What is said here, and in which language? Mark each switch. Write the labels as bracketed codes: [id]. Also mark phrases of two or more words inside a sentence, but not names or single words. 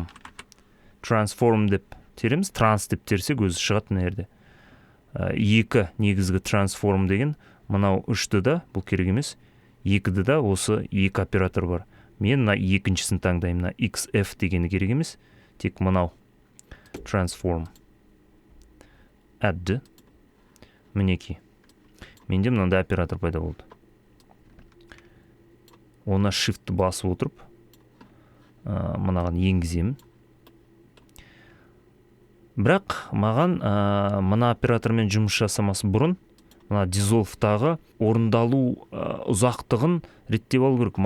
[kk] Transform деп тереміз, транс деп терсек өзі шығады мына жерде. 2 негізгі transform деген, мынау 3-ді да, бұл керек емес. 2-ді да осы 2 оператор бар. Мен мына екіншісін таңдаймын, XF дегені керек емес, тек мынау transform. Add. Мінеки. Менде мынандай оператор пайда болды. Оны shift басып отырып, мынаған енгіземін. Бірақ маған мына оператормен жұмыс жасамасы бұрын, мына Dissolve'тағы орындалу ұзақтығын реттеп алу керек.